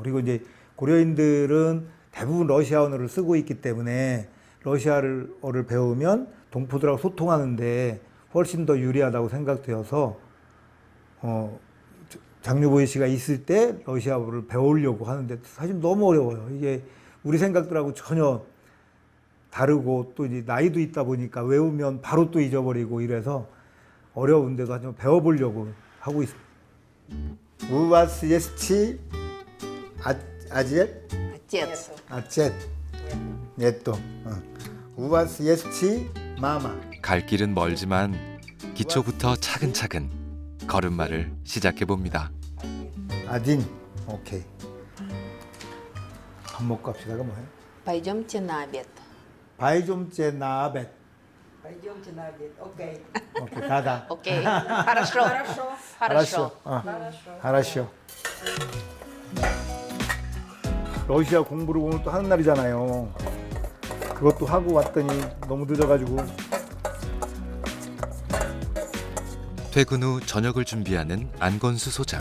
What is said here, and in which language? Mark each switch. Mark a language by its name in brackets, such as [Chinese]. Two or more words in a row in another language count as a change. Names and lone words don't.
[Korean] 그리고 이제 고려인들은 대부분 러시아어를 쓰고 있기 때문에 러시아어를 배우면 동포들하고 소통하는데 훨씬 더 유리하다고 생각되어서 장유보이 씨가 있을 때 러시아어를 배우려고 하는데 사실 너무 어려워요. 이게 우리 생각들하고 전혀 다르고 또 이제 나이도 있다 보니까 외우면 바로 또 잊어버리고 이래서 어려운데도 하지만 배워보려고 하고 있습니다. [Russian] У вас есть отец? Отец. Отец. Нету. У вас есть мама? [Korean] 갈 길은 멀지만 기초부터 차근차근 걸음마를 시작해 봅니다. [Russian] один. 오케이. [Korean] 밥 먹고 합시다가 뭐예요? [Russian] Пойдемте на обед. Пойдемте на обед. Пойдемте на обед. Окей. 오케이, да да. [Korean] 오케이. [Russian] Хорошо. Хорошо. [Korean] 알았쇼. 러시아 공부를 오늘 또 하는 날이잖아요. 그것도 하고 왔더니 너무 늦어가지고 퇴근 후 저녁을 준비하는 안건수 소장.